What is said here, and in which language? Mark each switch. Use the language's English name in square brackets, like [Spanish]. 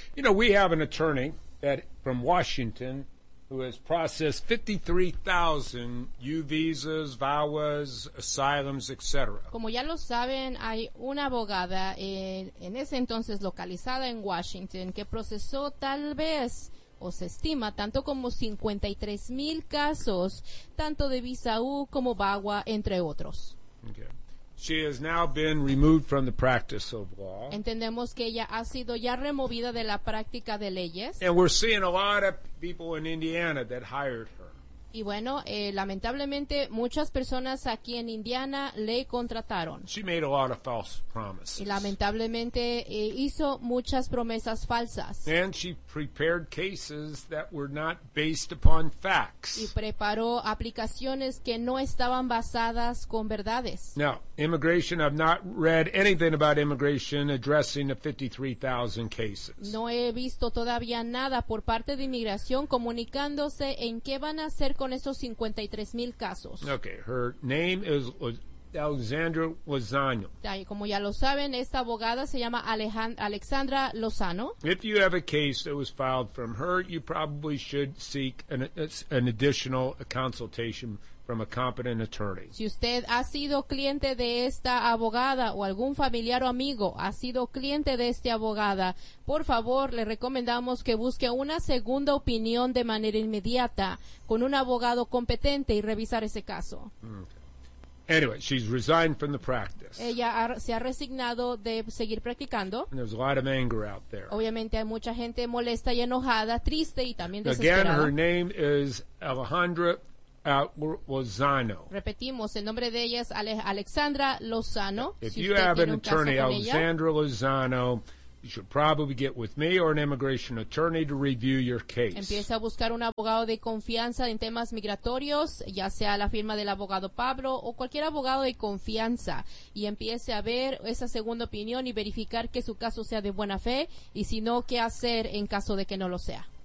[English] You know, we have an attorney that from Washington who has processed 53,000 U visas, VAWAs, asylums, etc. [Spanish] Como ya lo saben, hay una abogada en ese entonces localizada en Washington que procesó tal vez, o se estima, tanto como 53,000 casos, tanto de visa U como VAWA, entre otros. Okay. [English] She has now been removed from the practice of law. [Spanish] Entendemos que ella ha sido ya removida de la práctica de leyes. [English] And we're seeing a lot of people in Indiana that hired her. [Spanish] Y bueno, lamentablemente muchas personas aquí en Indiana le contrataron. [English] She made a lot of false promises. [Spanish] Y lamentablemente hizo muchas promesas falsas. [English] And she prepared cases that were not based upon facts. [Spanish] Y preparó aplicaciones que no estaban basadas con verdades. [English] Now, immigration, I've not read anything about immigration addressing the 53,000 cases. [Spanish] No he visto todavía nada por parte de inmigración comunicándose en qué van a hacer con esos 53,000 casos. [English] Okay, her name is Alexandra Lozano. [Spanish] Como ya lo saben, esta abogada se llama Alexandra Lozano. [English] If you have a case that was filed from her, you probably should seek an additional consultation from a competent attorney. [Spanish] Si usted ha sido cliente de esta abogada o algún familiar o amigo ha sido cliente de esta abogada, por favor, le recomendamos que busque una segunda opinión de manera inmediata con un abogado competente y revisar ese caso. [English] Anyway, she's resigned from the practice. [Spanish] Ella se ha resignado de seguir practicando. [English] And there's a lot of anger out there. [Spanish] Obviamente hay mucha gente molesta y enojada, triste y también desesperada. [English] Again, her name is Alejandra Lozano. [Spanish] Repetimos, el nombre de ella es Alexandra Lozano. [English] If you have an attorney, Alexandra Lozano, you should probably get with me or an immigration attorney to review your case. [Spanish] Empieza a buscar un abogado de confianza en temas migratorios, ya sea la firma del abogado Pablo o cualquier abogado de confianza, y empiece a ver esa segunda opinión y verificar que su caso sea de buena fe, y si no, qué hacer en caso de que no lo sea.